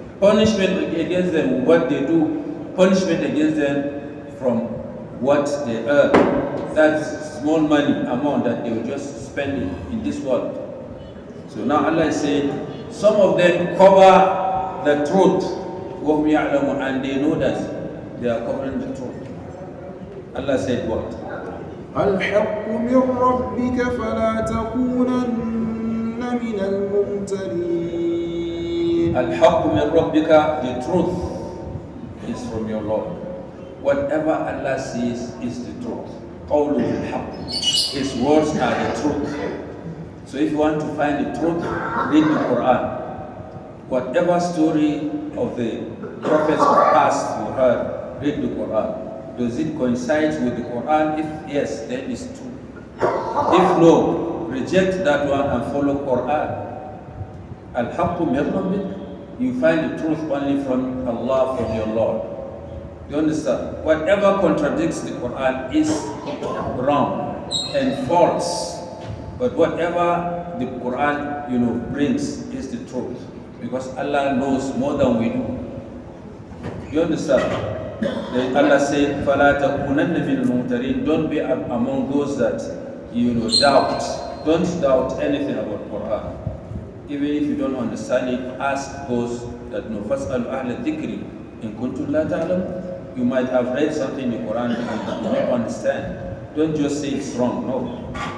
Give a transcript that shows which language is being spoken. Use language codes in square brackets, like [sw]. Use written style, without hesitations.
[en] Punishment against them, what they do, punishment against them from what they earn. That's small money amount that they will just spend it in this world. So now Allah is saying, some of them cover the truth, and they know that they are covering the truth. Allah said what? [ar] الحق من ربك فلا تكونن من الممترين. الحق من ربك, [en] the truth is from your Lord. Whatever Allah says is the truth. [ar] قوله الحق. [en] His words are the truth. So if you want to find the truth, read the Quran. Whatever story of the prophets of past you heard, read the Quran. Does it coincide with the Quran? If yes, then it's true. If no, reject that one and follow Quran. [ar] Al-haqqu min rabbik. [en] You find the truth only from Allah, from your Lord. You understand? Whatever contradicts the Quran is wrong and false. But whatever the Quran, brings is the truth. Because Allah knows more than we do. You understand? Then Allah said, [ar] فَلَا تَكُونَنَّ مِنَ الْمُمْتَرِينَ. [en] Don't be among those that, doubt. Don't doubt anything about Quran. Even if you don't understand it, ask those that know. [ar] فَاسْأَلُوا أَهْلَ الذِّكْرِ إِن كُنتُمْ لَا تَعْلَمُونَ. [en] You might have read something in the Quran and you don't understand. Don't just say it's wrong. No.